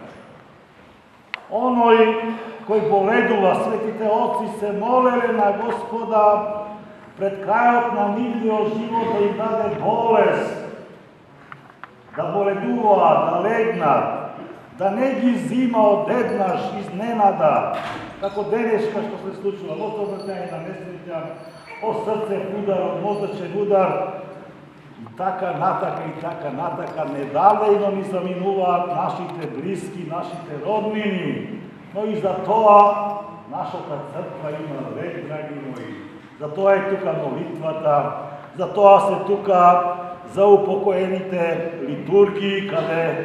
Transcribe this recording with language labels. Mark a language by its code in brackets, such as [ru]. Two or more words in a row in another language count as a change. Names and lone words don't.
[mk] Оној кој боледува, светите отци се молеле на Господа пред крајот на нивниот живот да им даде болест, да боледуваат, да легнат, да не ги зима одеднаш изненада, како денешка што се случува, во обртање на несреќа, од срце удар, од мозочен удар, и така натака недалејно ни заминуваат нашите блиски, нашите роднини, но и за тоа нашата црква има век, драги мои. За тоа е тука молитвата, за тоа се тука за упокоените литургии, каде